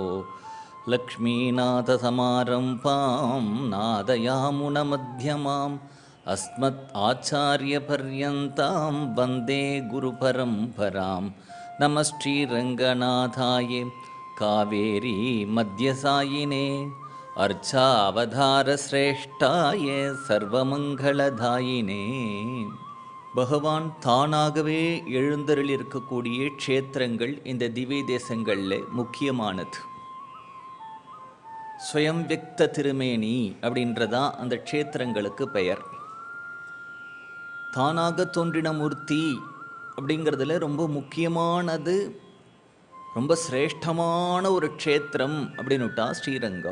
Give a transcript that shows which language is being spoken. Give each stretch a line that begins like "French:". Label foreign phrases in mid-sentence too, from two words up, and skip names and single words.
Sanskrit: लक्ष्मीनाथसमारम्भां नादयामुनमध्यमाम् अस्मत् आचार्यपर्यन्तां वन्दे गुरुपरम्परां नमः श्रीरङ्गनाथाय कावेरी मध्यसायिने अर्चावतारश्रेष्ठाय सर्वमंगलदायिने.
Tamil: பகவான் தானாகவே எழுந்தருளிருக்கக்கூடிய க்ஷேத்திரங்கள் இந்த திவ்ய தேசங்களில் முக்கியமானது.
Sanskrit: स्वयं व्यक्त
Tamil: திருமேனி அப்படின்றதான் அந்த க்ஷேத்திரங்களுக்கு பெயர். தானாக தோன்றின மூர்த்தி அப்படிங்கிறதுல ரொம்ப முக்கியமானது, ரொம்ப சிரேஷ்டமான ஒரு க்ஷேத்திரம் அப்படின்னுட்டா ஸ்ரீரங்கம்.